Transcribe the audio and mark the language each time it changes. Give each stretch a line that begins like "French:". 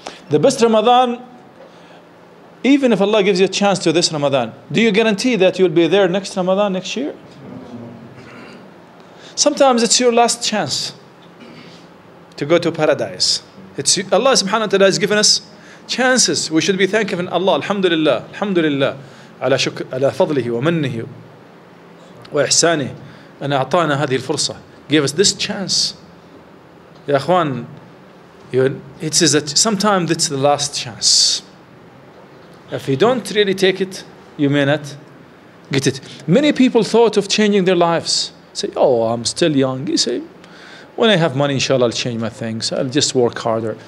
English: The best Ramadan, even if Allah gives you a chance to this Ramadan, do you guarantee that you'll be there next Ramadan, next year? Sometimes it's your last chance to go to paradise. It's Allah subhanahu wa ta'ala has given us chances. We should be thankful Allah. Alhamdulillah. Alhamdulillah.
Arabic: على شكر على فضله ومنه وإحسانه أن أعطانا هذه الفرصة.
English: Give us this chance.
Arabic: Ya akhwan,
English: it says that sometimes it's the last chance. If you don't really take it, you may not get it. Many people thought of changing their lives. Say, oh, I'm still young. You say, when I have money, inshallah, I'll change my things. I'll just work harder.